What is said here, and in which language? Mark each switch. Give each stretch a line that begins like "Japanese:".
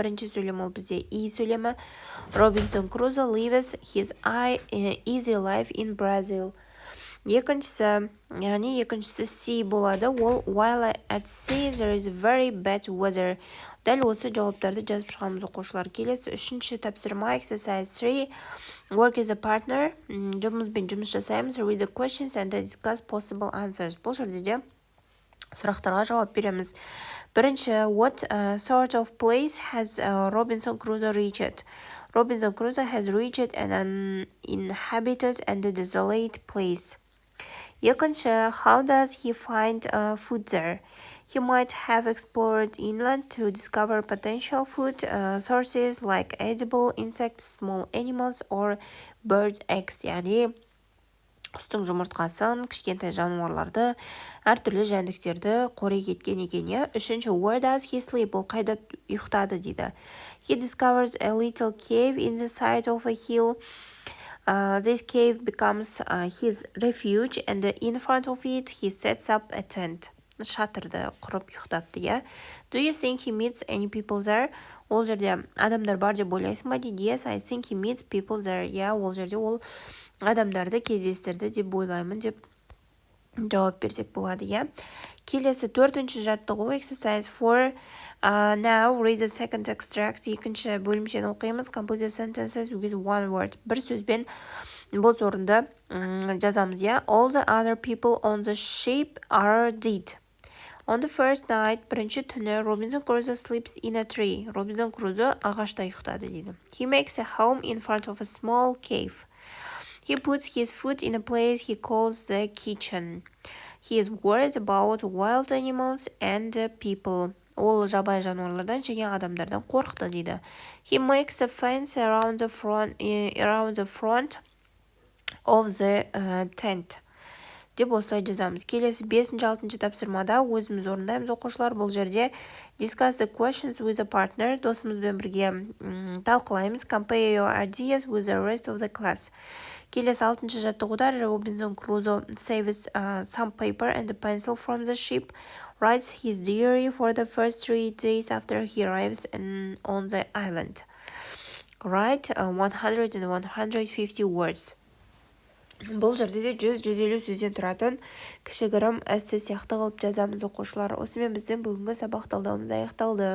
Kazakh: Бірінші сөйлем ол бізде E сөйлемі.
English: Robinson Crusoe lives his easy life in Brazil.
Kazakh: Екіншісі C болады.
English: Ол while at sea there is very bad weather.
Kazakh: Дәл осы жауаптарды жазып шығамыз оқушылар. Келесі 3-ші тапсырма.
English: Exercise 3. Work as a partner.
Kazakh: Жұмыспен жұмыс жасаймыз.
English: Read the questions and discuss possible answers.
Kazakh: Бұл жерде де сұрақтарға жауап береміз. Бірінші,
English: what sort of place has Robinson Crusoe reached? Robinson Crusoe has reached an uninhabited and desolate place.
Kazakh: Екінші,
English: how does he find food there? He might have explored inland to discover potential food sources like edible insects, small animals, or bird eggs.
Kazakh: Яғни құстың жұмыртқасын, кішкентай жануарларды, әртүрлі жәндіктерді қорек еткен екен, иә. Үшінші,
English: where does he sleep?
Kazakh: Ол қайда ұйықтады дейді.
English: He discovers a little cave in the side of a hill. This cave becomes his refuge, and in front of it he sets up a tent.
Kazakh: Шатырды құрып ұйықтапты, иә.
English: Do you think he meets any people there?
Kazakh: Ол жерде адамдар бар деп ойлайсың ба дейді.
English: Yes, I think he meets people there.
Kazakh: Иә, ол жерде ол адамдарды кездестірді деп ойлаймын деп жауап берсек болады, иә. Келесі 4-ші жаттығу.
English: Exercise 4. Now read the second extract.
Kazakh: Екінші бөлімшені оқимыз.
English: Complete the sentences with one word.
Kazakh: Бір сөзбен бос орынды жазамыз, иә.
English: All the other people on the ship are dead. On the first night,
Kazakh: бірінші түні,
English: Robinson Crusoe sleeps in a tree.
Kazakh: Robinson Crusoe ағашта ұйықтады дейді.
English: He makes a home in front of a small cave. He puts his food in a place he calls the kitchen. He is worried about wild animals and people.
Kazakh: Ол жабайы жануарлардан және адамдардан қорықты дейді.
English: He makes a fence around the front of the tent.
Kazakh: Деп осылай жазамыз. Келесі 5-6 тапсырмада өзіміз орындаймыз оқушылар. Бұл жерде
English: discuss the questions with a partner.
Kazakh: Досымызбен бірге талқылаймыз.
English: Compare your ideas with the rest of the class.
Kazakh: Келесі 6-шы жаттығуда
English: Robinson Crusoe saves some paper and a pencil from the ship, writes his diary for the first 3 days after he arrives on the island. Write 100 and 150 words.
Kazakh: Бұл жерде де 100-150 сөзден тұратын кішігірім эссе сияқты қылып жазамыз оқушылар. Осымен біздің бүгінгі сабақ талдауымыз аяқталды.